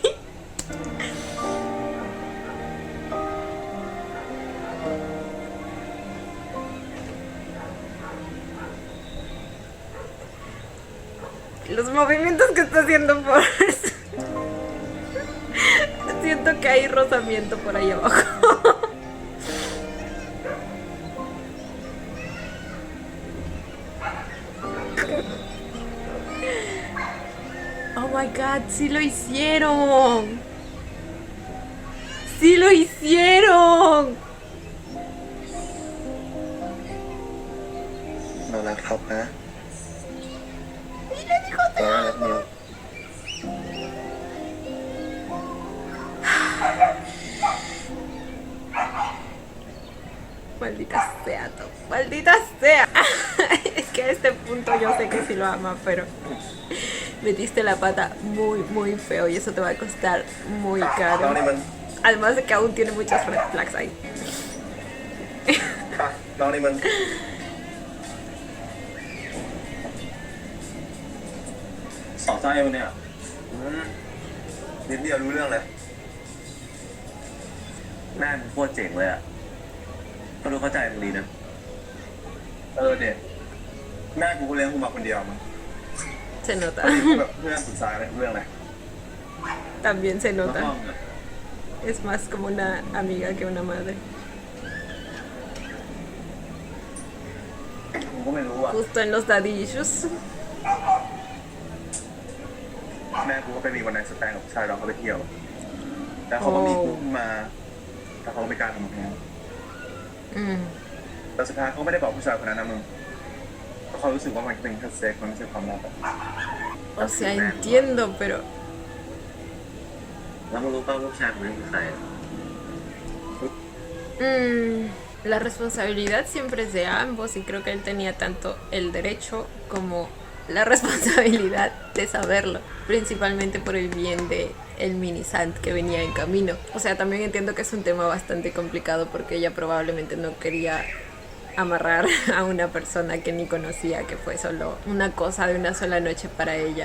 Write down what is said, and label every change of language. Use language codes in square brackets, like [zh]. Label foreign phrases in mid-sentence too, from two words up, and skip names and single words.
[es] Los movimientos que está haciendo por siento que hay rozamiento por ahí abajo. [en] Oh my god, [es] sí lo hicieron. Sí lo hicieron. [th] เรารักท็อปนะ [es] Y le dijo te [th] เรารัก [es] amo. [th] มิว [es] Maldita sea, Top. Maldita sea. Es que a este punto yo sé que sí lo ama, pero metiste la pata muy, muy feo y eso te va a costar muy [th] เรา [es] caro. [th] นี่มัน [es] Además de que aún tiene muchas [en] red flags [es] ahí. [th] เรานี่มันสอดไส้มันเนี่ยนิดเดียวรู้เรื่องเลยแม่มึงโคตรเจ๋งเลยอ่ะก็รู้เข้าใจมึงดีนะเด็กแม่กูก็เลี้ยงกูมาคนเดียวมึง [es] Se nota. [th] แบบเพื่อนปรึกษาอะไรเรื่องอะไร [es] También se [th] แล้วก็ [es] nota. Es más como una amiga que una madre. [th] ก็ไม่รู้อ่ะ [es] justo en los [en] daddy issues. [th] แม่กูก็ไปมีวันไหนสแตนกับชายเราเขาไปเที่ยว แล้วเขาก็มีกูขึ้นมาแต่เขาก็ไม่กล้าทำแท้ง Mm. แต่สุดท้ายเขาไม่ได้บอกผู้ชายคนนั้นนะมึงเพราะเขารู้สึกว่ามันเป็นแค่เซ็กมันไม่ใช่ความรักอะ [es] O sea, entiendo, pero [th] แล้วมึงรู้ป่าวว่าผู้ชายคนนั้นคือใคร [es] la responsabilidad siempre es de ambos y creo que él tenía tanto el derecho como la responsabilidad de saberlo, principalmente por el bien de el mini Sant que venía en camino. O sea, también entiendo que es un tema bastante complicado porque ella probablemente no quería amarrar a una persona que ni conocía, que fue solo una cosa de una sola noche para ella.